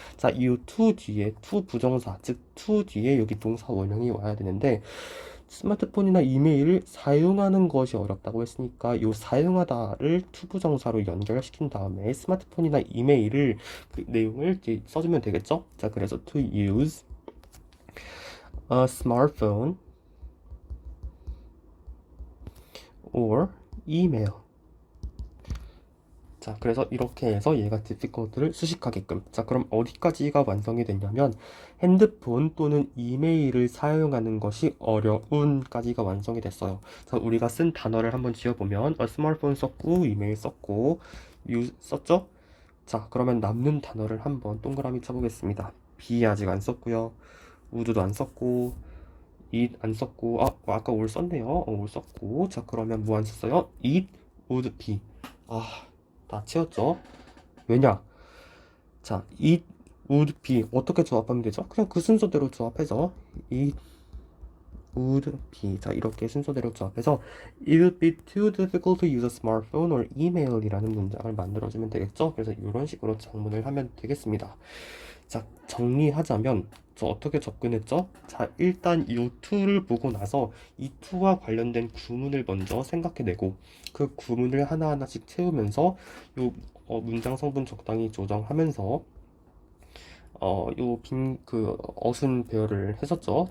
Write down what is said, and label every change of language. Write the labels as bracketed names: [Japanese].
[Korean] 자, 이 to 뒤에 to 부정사, 즉 to 뒤에 여기 동사 원형이 와야 되는데 스마트폰이나 이메일을 사용하는 것이 어렵다고 했으니까 이 사용하다를 to 부정사로 연결시킨 다음에 스마트폰이나 이메일을 그 내용을 이제 써주면 되겠죠? 자, 그래서 [English] to use a smartphone or email. [Korean] 자, 그래서 이렇게 해서 얘가 difficult를 수식하게끔. 자, 그럼 어디까지가 완성이 됐냐면 핸드폰 또는 이메일을 사용하는 것이 어려운까지가 완성이 됐어요. 자, 우리가 쓴 단어를 한번 지어보면 smartphone 썼고 이메일 썼고 썼죠? 자, 그러면 남는 단어를 한번 동그라미 쳐보겠습니다. be 아직 안 썼고요. would도 안 썼고 it 안 썼고 아까 will 썼네요. will 썼고. 자, 그러면 뭐 안 썼어요? [English] it would be. [Korean] 다 채웠죠? 왜냐? 자, [English] it would be [Korean] 어떻게 조합하면 되죠? 그냥 그 순서대로 조합해서 it would be. 자, 이렇게 순서대로 조합해서 [English] it would be too difficult to use a smartphone or email [Korean] 이라는 문장을 만들어주면 되겠죠? 그래서 이런 식으로 작문을 하면 되겠습니다. 자, 정리하자면 저 어떻게 접근했죠? 자, 일단 이 to를 보고 나서 이 to와 관련된 구문을 먼저 생각해내고 그 구문을 하나하나씩 채우면서 요 문장 성분 적당히 조정하면서 요 어순 배열을 했었죠.